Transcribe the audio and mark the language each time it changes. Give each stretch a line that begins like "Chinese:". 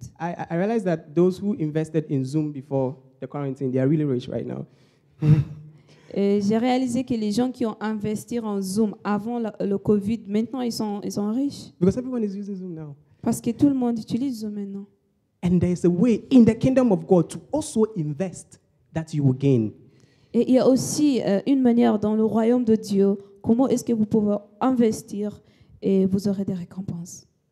English: I realized that those who invested in Zoom before the quarantine, they are really rich right now.
French: Et j'ai réalisé que les gens qui ont investi en Zoom avant le Covid, maintenant ils sont riches.
English: Because everyone is using Zoom now.
French: Parce que tout le monde utilise Zoom maintenant.
English: And there is a way in the kingdom of God to also invest that you will gain.
French: Et il y a aussi une manière dans le royaume de Dieu, comment est-ce que vous pouvez investir et vous aurez des récompenses.